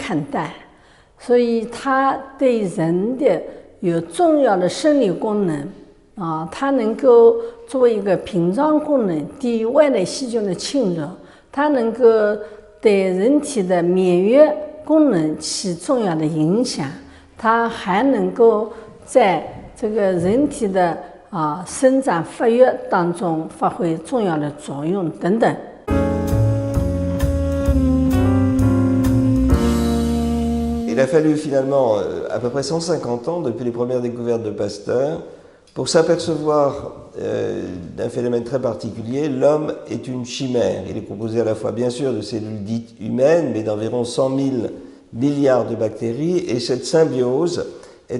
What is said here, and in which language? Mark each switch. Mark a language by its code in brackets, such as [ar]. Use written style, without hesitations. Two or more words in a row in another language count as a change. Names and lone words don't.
[zh] 看待，所以它对人的有重要的生理功能它能够作为一个屏障功能，抵御外来细菌的侵入，它能够对人体的免疫功能起重要的影响，它还能够在人体的生长发育当中发挥重要的作用等等。 [fr] Il a fallu finalement à peu près 150 ans depuis les premières découvertes de Pasteur pour s'apercevoir d'un phénomène très particulier. L'homme est une chimère. Il est composé à la fois bien sûr de cellules dites humaines, mais d'environ 100 000 milliards de bactéries, et cette symbiose est